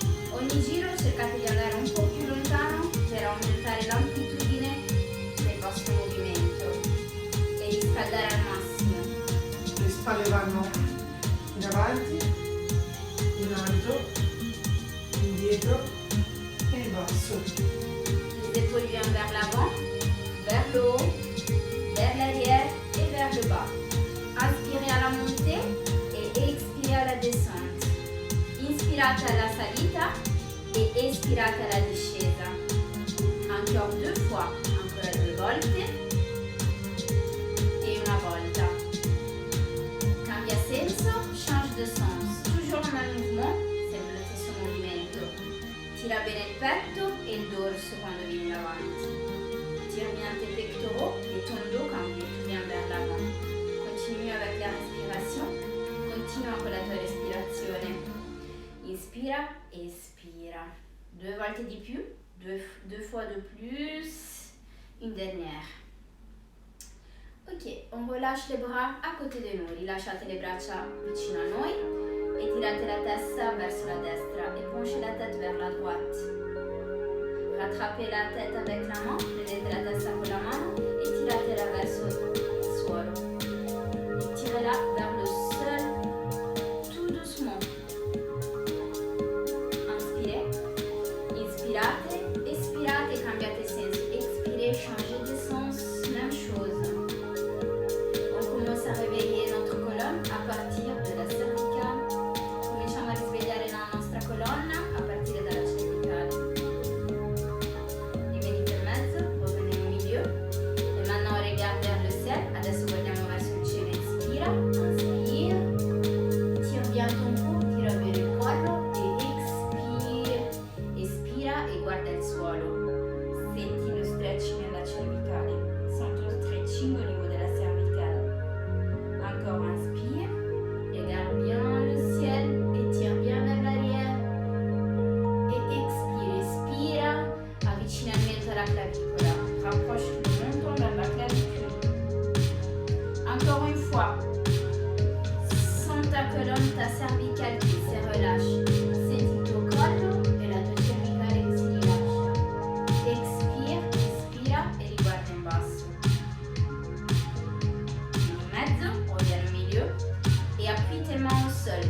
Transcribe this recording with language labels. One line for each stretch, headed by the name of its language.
Italian: Ogni giro cercate di andare un po' più lontano per aumentare l'amplitudine del vostro movimento e riscaldare al massimo. Le spalle vanno in avanti, in alto, indietro e in basso.
French: Les épaules viennent vers l'avant, vers le haut, vers l'arrière et vers le bas. Inspirez à la montée et expirez à la descente.
Italian: Inspirate alla salita e espirate alla discesa.
French: Encore 2 fois,
Italian: ancora 2 volte e una volta. Cambia senso,
French: change de sens. Toujours le même mouvement,
Italian: sempre lo stesso movimento. Tira bene il petto e il dorso quando vieni davanti.
French: Tire bien tes pectoraux et ton dos quand tu viens vers l'avant. Continue avec la respiration.
Italian: Continua con la tua respirazione. Inspira, espira. 2 volte di più,
French: 2 fois de plus. Une dernière. Ok, on relâche les bras à côté de noi.
Italian: Rilasciate le braccia vicino a noi e tirate la testa verso la destra
French: et penchez la tête vers la droite. Rattrapez la tête avec la main,
Italian: prendete la testa con la mano e tiratela verso il suolo.
French: Et tirez-la vers le sol tout doucement.
Italian: Inspirez, inspirate, expirate, cambiate senso.
French: Expirez, changez de sens, même chose. On commence à réveiller notre colonne à partir de la cervicale.
Italian: Cominciamo a risvegliare la nostra colonna a partire dalla cervicale. Rivenite in mezzo,
French: revenez au milieu. Et maintenant on regarde vers le ciel.
Italian: Adesso guardiamo verso il cielo. Inspira, inspire.
French: Tire bien ton cou,
Italian: tira bene il collo e expire. Espira e guarda il suolo. Senti lo stretching nella cervicale. Senti lo stretching
French: au niveau de la cervicale. Encore inspire, regarde bien le ciel et tire bien vers l'arrière. Et expire,
Italian: espira, avvicinamento alla clavicola.
French: Rapproche le menton vers la clavicule. Encore une fois. Sens ta colonne, ta cervicale qui se relâche.
Italian: Senti tuo collo e la tua cervicale che si rilascia. Expire, ispira e riguarda in basso. In mezzo,
French: reviens au milieu et appuie tes mains au sol.